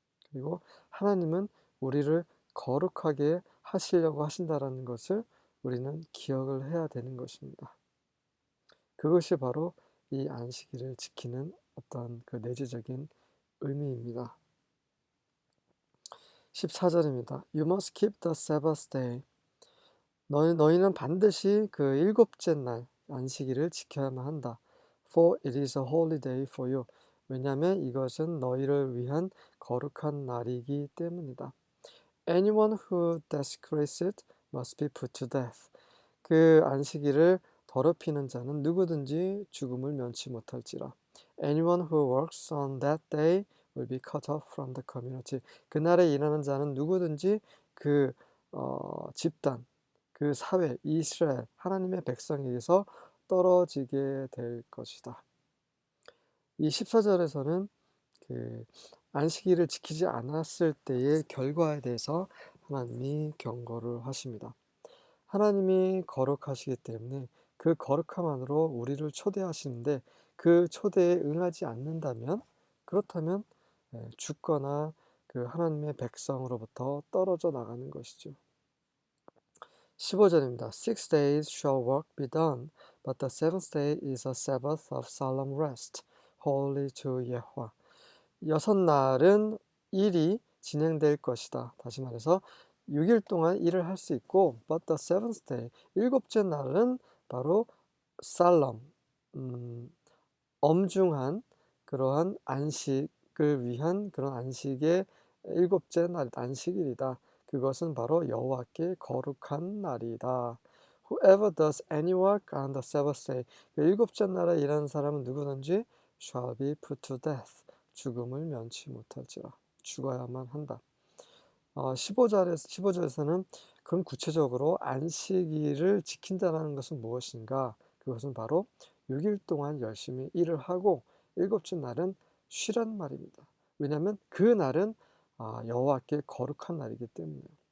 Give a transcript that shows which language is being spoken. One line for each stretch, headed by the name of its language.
Korean: 그리고 하나님은 우리를 거룩하게 하시려고 하신다는 것을 우리는 기억을 해야 되는 것입니다. 그것이 바로 이 안식일을 지키는 어떤 그 내재적인 의미입니다. 14절입니다.
English: You must keep the Sabbath day.
Korean: 너희는 반드시 그 일곱째 날 안식일을 지켜야만 한다.
English: For it is a holy day for you.
Korean: 왜냐하면 이것은 너희를 위한 거룩한 날이기 때문이다.
English: Anyone who desecrates it must be put to death.
Korean: 그 안식일을 더럽히는 자는 누구든지 죽음을 면치 못할지라.
English: Anyone who works on that day will be cut off from the community.
Korean: 그날에 일하는 자는 누구든지 그 집단, 그 사회, 이스라엘, 하나님의 백성에게서 떨어지게 될 것이다. 이 14절에서는 그 안식일을 지키지 않았을 때의 결과에 대해서 하나님이 경고를 하십니다. 하나님이 거룩하시기 때문에 그 거룩함 안으로 우리를 초대하시는데 그 초대에 응하지 않는다면, 그렇다면 죽거나 그 하나님의 백성으로부터 떨어져 나가는 것이죠. 15절입니다.
English: Six days shall work be done, but the seventh day is a Sabbath of solemn rest, holy to 예호와.
Korean: 6날은 일이 진행될 것이다. 다시 말해서 6일 동안 일을 할 수 있고,
English: but the seventh day,
Korean: 일곱째 날은 바로 solemn, 엄중한 그러한 안식을 위한 그런 안식의 일곱째 날, 안식일이다. 그것은 바로 여호와께 거룩한 날이다.
English: Whoever does any work on the Sabbath day,
Korean: 그 일곱째 날에 일하는 사람은 누구든지
English: shall be put to death,
Korean: 죽음을 면치 못할지라. 죽어야만 한다. 15절에서는 그럼 구체적으로 안식일을 지킨다는 것은 무엇인가? 그것은 바로 6일 동안 열심히 일을 하고 일곱째 날은 쉬란 말입니다. 왜냐하면 그 날은 여호와께 거룩한 날이기 때문에.